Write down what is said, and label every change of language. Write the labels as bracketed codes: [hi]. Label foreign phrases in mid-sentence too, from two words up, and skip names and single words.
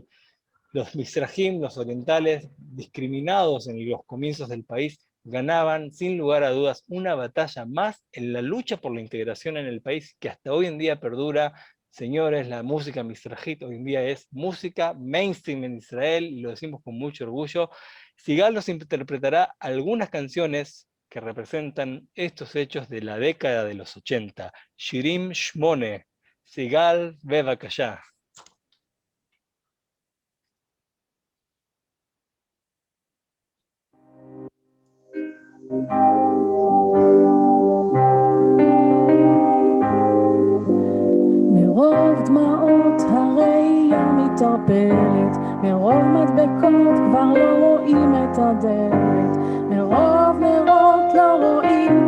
[es] Los mizrahim, los orientales, discriminados en los comienzos del país, ganaban sin lugar a dudas una batalla más en la lucha por la integración en el país que hasta hoy en día perdura Señores, la música mizrahit hoy en día es música mainstream en Israel, y lo decimos con mucho orgullo. Sigal nos interpretará algunas canciones que representan estos hechos de la década de los 80. [he] שירים שמונה, Sigal בבקשה. מרוב דמעות הראייה מתערפלת, מרוב מדבקות כבר לא רואים את הדלת, מרוב נרות לא רואים